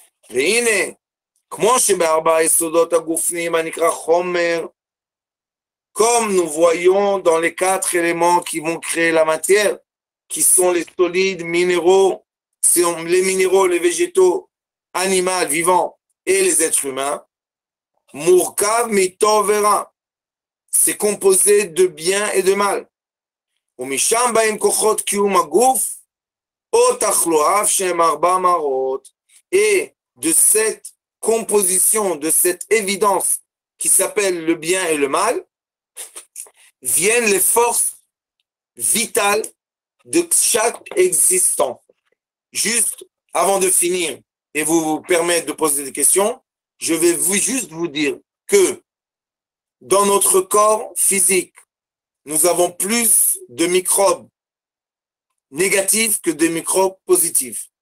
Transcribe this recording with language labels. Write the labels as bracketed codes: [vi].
[he] והנה, כמו שבארבע היסודות הגופניים הנקרא חומר, [fr] comme nous voyons dans les 4 éléments qui vont créer la matière, qui sont les solides, minéraux, les minéraux, les végétaux, animaux, vivants et les êtres humains, [he] Murkav mitov vera, [fr] c'est composé de bien et de mal. [he] ומשם באים כוחות קיום הגוף, או תחלואיו שהם 4 מראות. [fr] Et de cette composition, de cette évidence qui s'appelle le bien et le mal, viennent les forces vitales de chaque existant. Juste avant de finir et vous permettre de poser des questions, je vais juste vous dire que dans notre corps physique, nous avons plus de microbes négatifs que de microbes positifs.